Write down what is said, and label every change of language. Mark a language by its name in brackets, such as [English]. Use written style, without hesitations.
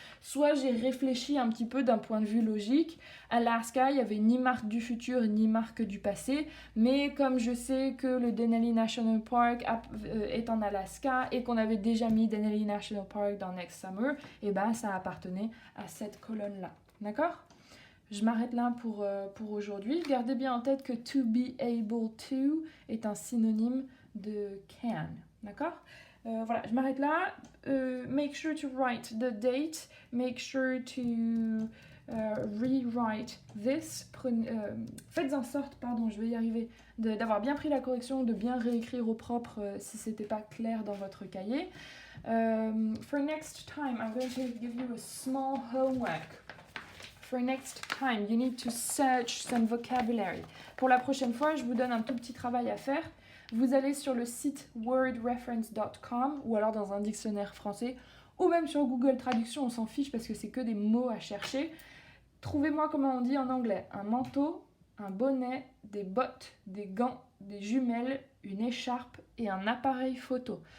[French] Soit j'ai réfléchi un petit peu d'un point de vue logique. Alaska, il n'y avait ni marque du futur ni marque du passé, mais comme je sais que le Denali National Park est en Alaska et qu'on avait déjà mis Denali National Park dans Next Summer, ça appartenait à cette colonne-là. D'accord ? je m'arrête là pour aujourd'hui. Gardez bien en tête que to be able to est un synonyme de can. D'accord? Voilà, je m'arrête là. [English] Make sure to write the date. Make sure to rewrite this. [French] Faites en sorte, pardon, je vais y arriver, d'avoir bien pris la correction, de bien réécrire au propre si c'était pas clair dans votre cahier. [English] For next time, I'm going to give you a small homework. For next time, you need to search some vocabulary. [French] Pour la prochaine fois, je vous donne un tout petit travail à faire. Vous allez sur le site wordreference.com ou alors dans un dictionnaire français ou même sur Google Traduction, on s'en fiche parce que c'est que des mots à chercher. Trouvez-moi comment on dit en anglais un manteau, un bonnet, des bottes, des gants, des jumelles, une écharpe et un appareil photo.